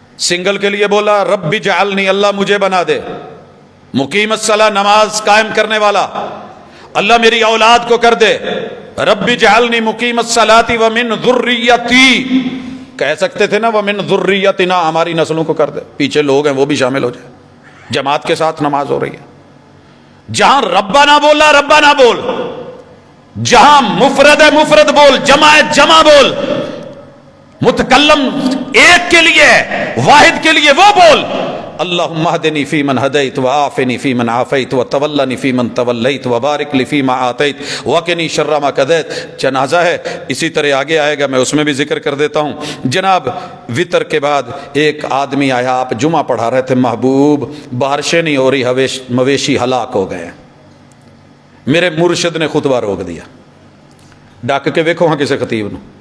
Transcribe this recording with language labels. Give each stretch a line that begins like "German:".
Urdu: Single کے لیے بولا
Arabic: رب جعلنی،
Urdu: اللہ مجھے بنا دے،
Arabic: مقیم الصلاۃ
Urdu: نماز قائم کرنے والا، اللہ میری اولاد کو کر دے،
Arabic: رب جعلنی مقیم الصلاۃ ومن ذریتی،
Urdu: کہہ سکتے تھے نا
Arabic: ومن ذریتنا،
Urdu: ہماری نسلوں کو کر دے، پیچھے لوگ ہیں وہ بھی شامل ہو جائے، جماعت کے ساتھ نماز ہو رہی ہے۔ جہاں ربنا بولا ربنا بول، جہاں مفرد ہے مفرد بول، جمع ہے جمع بول، متکلم ایک کے لیے واحد کے لیے وہ بول،
Arabic: اللہم اہدنی فیمن ہدیت وعافنی فیمن عافیت وتولنی فیمن تولیت وبارک لی فیما آتیت وقنی شر ما قضیت.
Urdu: جنازہ ہے، اسی طرح آگے آئے گا، میں اس میں بھی ذکر کر دیتا ہوں. جناب وطر کے بعد ایک آدمی آیا، آپ جمعہ پڑھا رہے تھے، محبوب بارشیں نہیں ہو رہی، مویشی ہلاک ہو گئے. میرے مرشد نے خطبہ روک دیا.
Punjabi: ڈاک کے ویکھو ہاں کسے خطیب نو.